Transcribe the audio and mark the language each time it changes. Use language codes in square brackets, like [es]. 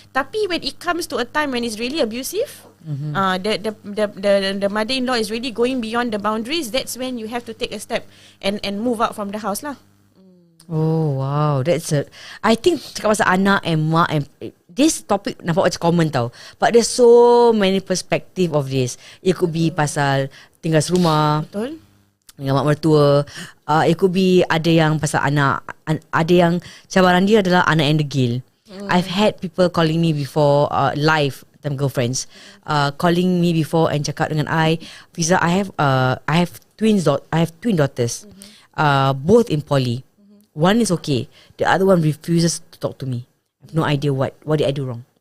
[en] Tapi when it comes to a time when it's really abusive, the mother-in-law is really going beyond the boundaries, that's when you have to take a step and move out from the house lah. Oh wow, I think cakap pasal anak and mak and this topic nampak macam common tau, but there's so many perspective of this. It could be pasal tinggal serumah, [ms] betul, dengan mak mertua. It could be ada yang pasal anak, ada yang cabaran dia adalah anak yang degil. [en] I've had people calling me before, live time girlfriends, calling me before and cakap dengan I, Fiza, I have twin daughters, both in poly. One is okay, the other one refuses to talk to me. I have no idea what did I do wrong.